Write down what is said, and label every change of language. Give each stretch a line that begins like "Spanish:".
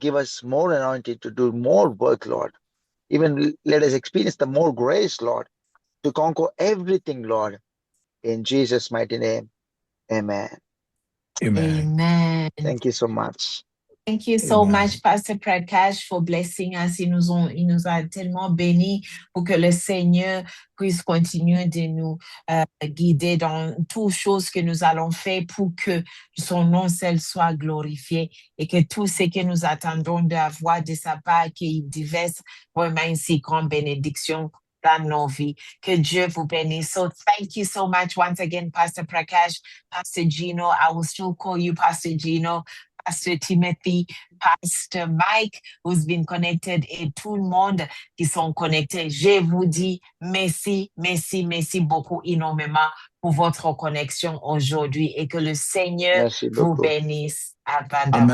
English: Give us more anointing to do more work, Lord. Even let us experience the more grace, Lord, to conquer everything, Lord. In Jesus' mighty name, amen. Amen. Amen. Thank you so much. Thank you so Amen. much, Pastor Prakash, for blessing us.
French: Il nous a tellement bénis pour que le Seigneur puisse continuer de nous guider dans toutes choses que nous allons faire pour que son nom seul soit glorifié et que tout ce que nous attendons d'avoir de sa part, qu'il déverse vraiment une si grande bénédiction dans nos vies. Que Dieu vous bénisse.
English: So thank you so much once again, Pastor Prakash, Pastor Gino. I will still call you Pastor Gino. Pastor Timothy, Pastor Mike, who's been connected,
French: et tout le monde qui sont connectés. Je vous dis merci, merci, merci beaucoup énormément pour votre connexion aujourd'hui et que le Seigneur vous bénisse abondamment.